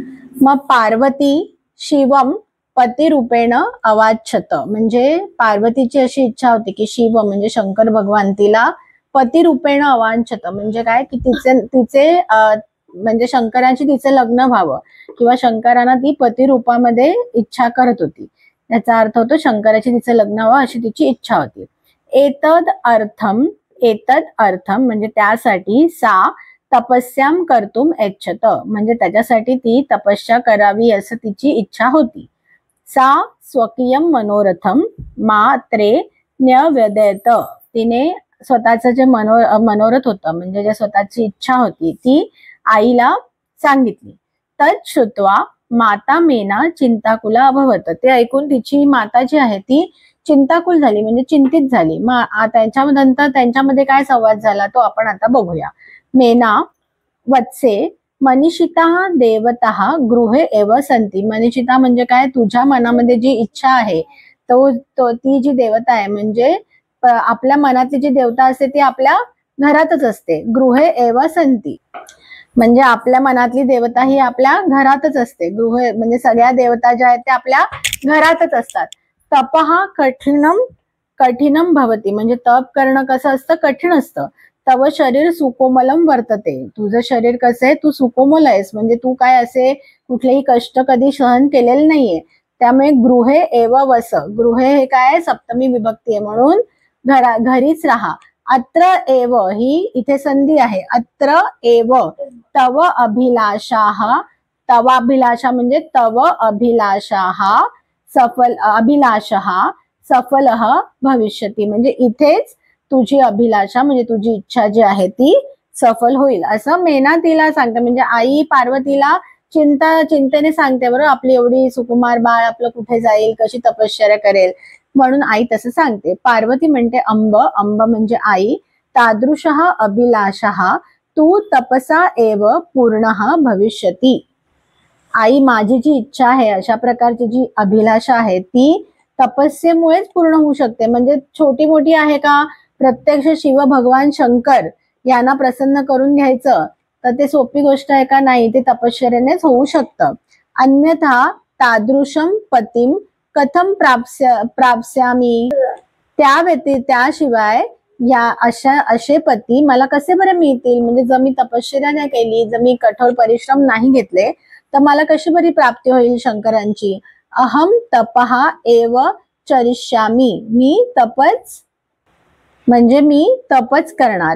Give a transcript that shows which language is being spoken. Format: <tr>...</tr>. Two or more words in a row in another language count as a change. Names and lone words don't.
<mr>मग</mr> <sa>पार्वती शिवम पतिरूपेण अवाच्छत</sa> <mr>म्हणजे पार्वतीची अशी इच्छा होती की शिव म्हणजे शंकर भगवान तिला</mr> <sa>पतिरूपेण अवांछत</sa> <mr>म्हणजे काय की तिचे म्हणजे शंकरांशी तिचे लग्न व्हावं किंवा शंकरांना ती पती रूपामध्ये इच्छा करत होती. याचा अर्थ होतो शंकराची तिचे लग्न व्हावं अशी तिची इच्छा होती.</mr> <sa>एतद अर्थम</sa> <mr>म्हणजे त्यासाठी</mr> <sa>सा तपस्याम कर्तुम इच्छत</sa> <mr>म्हणजे त्याच्यासाठी ती तपस्या करावी असं तिची इच्छा होती.</mr> <sa>सा स्वकीयम मनोरथम मात्रे न्यवेदयत</sa> <mr>तिने स्वतःचं जे मनोरथ होतं म्हणजे जे स्वतःची इच्छा होती ती आईला सांगितली.</mr> <sa>तत् श्रुत्वा माता मेना चिंताकुला अभवत</sa> <mr>ते ऐकून तिची माता जी आहे ती चिंताकुल झाली म्हणजे चिंतित झाली. मग त्याच्यानंतर त्यांच्यामध्ये काय संवाद झाला तो आपण आता बघूया.</mr> <sa>मेना वत्से मनीषिता देवता गृहे एव संती.</sa> <mr>मनीषिता म्हणजे काय? तुझ्या मनामध्ये जी इच्छा आहे तो ती जी देवता आहे म्हणजे आपल्या मनातली जी देवता असते ती आपल्या घरातच असते.</mr> <sa>गृहे एव संती</sa> <mr>म्हणजे आपल्या मनातली देवता ही आपल्या घरातच असते. गृह म्हणजे सगळ्या देवता ज्या आहेत त्या आपल्या घरातच असतात.</mr> <sa>तपहा कठीणम भवती</sa> <mr>म्हणजे तप करणं कसं असतं? कठीण असतं.</mr> <sa>तव शरीर सुकोमलम वर्तते</sa> <mr>तुझं शरीर कसं आहे? तू सुकोमल आहेस म्हणजे तू काय असे कुठलेही कष्ट कधी सहन केलेले नाहीये. त्यामुळे</mr> <sa>गृहे एव वस</sa> <mr>गृहे हे काय? सप्तमी विभक्ती आहे म्हणून घरीच राहा.</mr> <sa>अत्र एव</sa> <mr>ही इथे संधी आहे.</mr> <sa>अत्र एव तव अभिलाषाः तव अभिलाषा</sa> <mr>म्हणजे</mr> <sa>तव अभिलाषाः सफलः भविष्यति</sa> <mr>म्हणजे इथेच तुझी अभिलाषा म्हणजे तुझी इच्छा जी आहे ती सफल होईल असं मेना तिला सांगते. म्हणजे आई पार्वतीला चिंतेने सांगते बरोबर आपली एवढी सुकुमार बाळ आपलं कुठे जाईल कशी तपश्चर्या करेल म्हणून आई तसं सांगते. पार्वती म्हणते</mr> <sa>अंब</sa> <mr>म्हणजे आई</mr> <sa>तादृशः अभिलाषः तू तपसा एव पूर्णः भविष्यति.</sa> <mr>आई माझी जी इच्छा आहे अशा प्रकारची जी अभिलाषा आहे ती तपस्येमुळेच पूर्ण होऊ शकते. म्हणजे छोटी मोठी आहे का? प्रत्यक्ष शिव भगवान शंकर यांना प्रसन्न करून घ्यायचं तर ते सोपी गोष्ट आहे का? नाही. ते तपश्चर्यानेच होऊ शकतं.</mr> <sa>अन्यथा तादृशम पतिम कथम प्राप्स्यामी</sa> <mr>त्याशिवाय या असे पती मला कसे बरे मिळतील? म्हणजे जर मी तपश्चर्या नाही केली जर मी कठोर परिश्रम नाही घेतले तर मला कशी बरी प्राप्ती होईल शंकरांची?</mr> <sa>अहम तपहा एव चरिष्यामी</sa> <mr>मी तपच म्हणजे मी तपच करणार.</mr>